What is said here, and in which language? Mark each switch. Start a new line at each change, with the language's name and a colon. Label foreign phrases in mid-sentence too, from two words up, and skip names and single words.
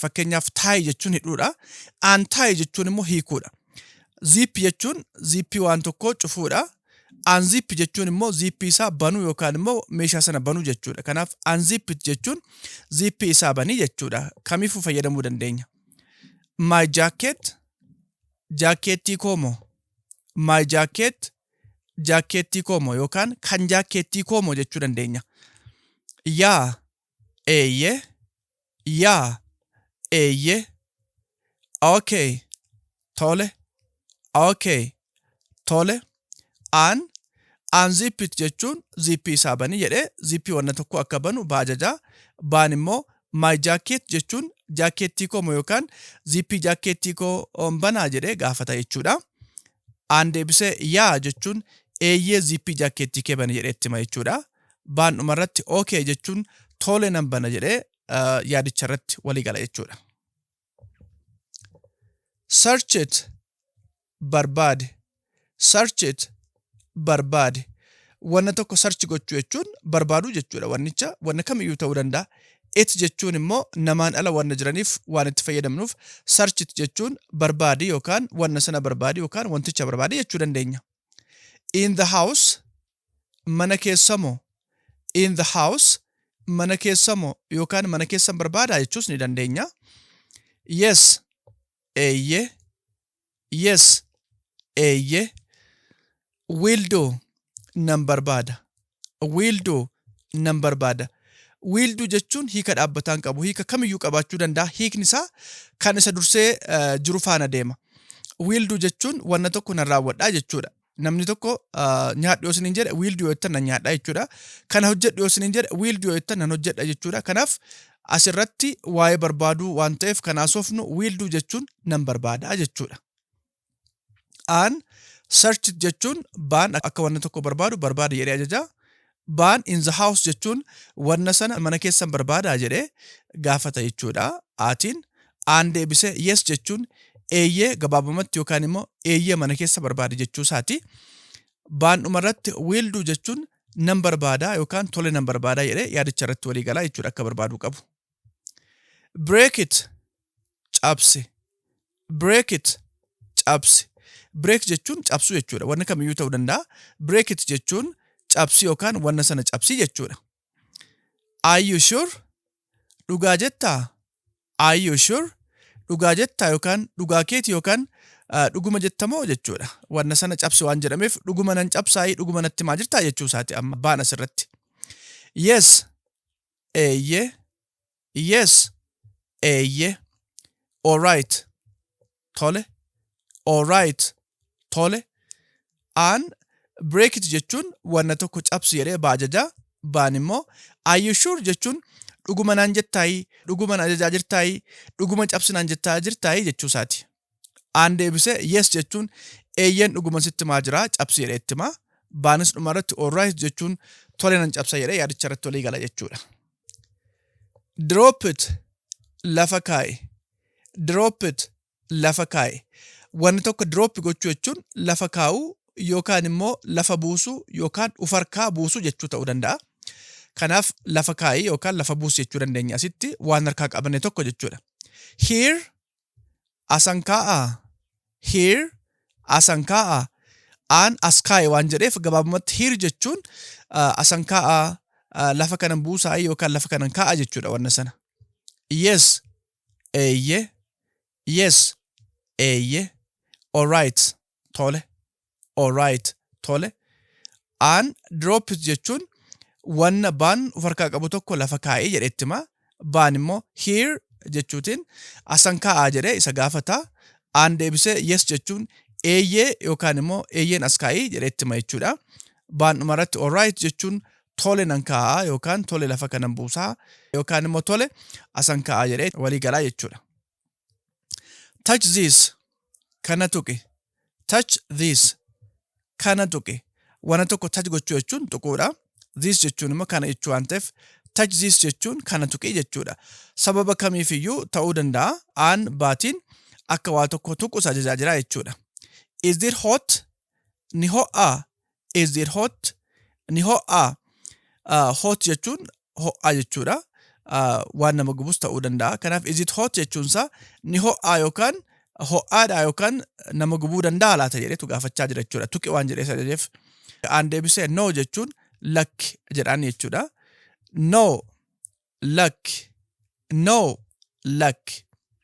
Oromo: Fakkeenyaaf taayi jechuun hidhuudha. An taayi jechuun immoo hiikuudha. Zip jechuun zippii waan tokkoo cufuudha. Unzip jechuun immoo zippii isaa banuu yookaan immoo meeshaa sana banuu jechuudha. Kanaaf unzip jechuun zippii isaa banii jechuudha. Kamiifuu fayyadamuu dandeenya.
English: My jacket,
Oromo: jaakkeettii koo moo.
English: My jacket,
Oromo: jaakkeettii koo moo yookaan kan jaakkeettii koo moo jechuu dandeenya. Yaa, eeyyee. Yaa, eeyyee. Okay, tole. Okay, tole.
English: Unzip it
Oromo: jechuun zippii isaa bani jedhee zippii wanna tokko akka banu baajajaa. Baan immoo
English: my jacket
Oromo: jechuun jaakkeettii koo moo yookaan zippii jaakkeettii koo banaa jedhee gaafata jechuudha. Deebisee yaa jechuun eeyyee zippii jaakkeettii kee bani jedhee itti hima jechuudha. Baan dhumarratti okay jechuun tole nan bana jedhee yaadicha irratti walii gala jechuudha.
English: Search it, barbaade. Search it, barbaade.
Oromo: Wanna tokko search gochuu jechuun barbaaduu jechuudha. Wannicha wanna kamiyyuu ta'uu danda'a. It jechuun immoo namaan ala wanna jiraniif waan itti fayyadamnuuf
English: search it
Oromo: jechuun barbaade yookaan wanna sana barbaade yookaan wanticha barbaade jechuu dandeenya.
English: In the house,
Oromo: mana keessa moo.
English: In the house,
Oromo: mana keessa moo yookaan mana keessan barbaadaa jechuus ni dandeenya. Yes, eeyyee. Yes, eeyyee.
English: Will do,
Oromo: nan barbaada.
English: Will do,
Oromo: nan barbaada.
English: Will do
Oromo: jechuun hiika dhaabbataan qabu. Hiika kamiyyuu qabaachuu danda'a. Hiikni isaa kan isa dursee jiru faana deema.
English: Will do
Oromo: jechuun wanna tokko nan raawwadhaa jechuudha. Namni tokko nyaadhu yoo isiniin jedhe
English: will do
Oromo: yoo jettan nan nyaadhaa jechuudha. Kana hojjedhu yoo isiniin jedhe
English: will do
Oromo: yoo jettan nan hojjedha jechuudha. Kanaaf asirratti waa'ee barbaaduu waan ta'eef kan haasofnu
English: will do
Oromo: jechuun nan barbaadaa jechuudha.
English: Search it
Oromo: jechuun baan akka wanna tokko barbaadu barbaada jedhee ajajaa. Baan
English: in the house
Oromo: jechuun wanna sana mana keessan barbaadaa jedhee gaafata jechuudha. Deebisee yes jechuun eeyyee gabaabumatti yookaan immoo eeyyee mana keessa barbaade jechuu isaati. Baan dhumarratti
English: will do
Oromo: jechuun nan barbaadaa yookaan tole nan barbaadaa jedhee yaadicha irratti walii galaa jechuudha akka barbaaduu qabu.
English: Break it, cabse. Break it,
Oromo: cabse. Break jechuun cabsuu jechuudha. Wanna kamiyyuu ta'uu danda'a.
English: Break it
Oromo: jechuun cabsii yookaan wanna sana cabsii jechuudha.
English: Are you sure?
Oromo: Dhugaa jettaa?
English: Are you sure?
Oromo: Dhugaa jettaa yookaan dhugaa keeti yookaan dhuguma jettamoo jechuudha. Wanna sana cabsi waan jedhameef dhuguma nan cabsaayii dhuguma natti maa jirtaa jechuu isaati amma baan asirratti. Yes, eeyyee. Yes, eeyyee.
English: All right, tole. All right, tole. Break it
Oromo: jechuun wanna tokko cabsi jedhee baajajaa. Baan immoo
English: are you sure
Oromo: jechuun dhuguma naan jettaayii dhuguma na ajajaa jirtaayii dhuguma cabsi naan jettaa jirtaayii jechuu isaati. Deebisee yes jechuun eeyyeen dhuguma sitti maa jiraa cabsi jedhee itti himaa. Baanis dhumarratti
English: all right
Oromo: jechuun tole nan cabsa jedhee yaadicha irratti walii gala jechuudha.
English: Drop it,
Oromo: lafa kaa'i.
English: Drop it,
Oromo: lafa kaa'i. Wanni tokko drop gochuu jechuun lafa kaa'uu yookaan immoo lafa buusuu yookaan ufarkaa buusuu jechuu ta'uu danda'a. Kanaaf lafa kaa'ii yookaan lafa buusuu jechuu dandeenya asitti waan harkaa qabanne tokko jechuudha. Here, asan kaa'aa. Here, asan kaa'aa. As kaa'e waan jedheef gabaabumatti here jechuun asan kaa'aa lafa kanan buusaa yookaan lafa kanan kaa'aa jechuudha wanna sana. Yes, eeyyee. Yes, eeyyee.
English: All right, tole. All right, tole. Drop it
Oromo: jechuun wanna baan ufarkaa qabu tokko lafa kaa'ee jedhee itti himaa. Baan immoo here jechuutiin asan kaa'aa jedhee isa gaafata. Deebisee yes jechuun eeyyee yookaan immoo eeyyeen as kaa'ii jedhee itti hima jechuudha. Baan dhumarratti
English: all right
Oromo: jechuun tole nan kaa'aa yookaan tole lafa kanan buusaa yookaan immoo tole asan kaa'aa jedhee walii galaa jechuudha.
English: Touch this,
Oromo: kana tuqi.
English: Touch this,
Oromo: kana tuqi. Wanna tokko touch gochuu jechuun tuquudha. This jechuun immoo kana jechuu waan ta'eef
English: touch this
Oromo: jechuun kana tuqii jechuudha. Sababa kamiifiyyuu ta'uu danda'a. Baatiin akka waa tokko tuqus ajajaa jira jechuudha.
English: Is it hot?
Oromo: Ni ho'aa.
English: Is it hot?
Oromo: Ni ho'aa. Hot jechuun ho'aa jechuudha. Waan nama gubus ta'uu danda'a. Kanaaf
English: is it hot
Oromo: jechuunsaa ni ho'aa yookaan ho'aadha yookaan nama gubuu danda'a laata jedheetu gaafachaa jira jechuudha. Tuqi waan jedhee ajajeef. Deebisee no jechuun lakki jedhaan jechuudha. No, lakki. No, lakki.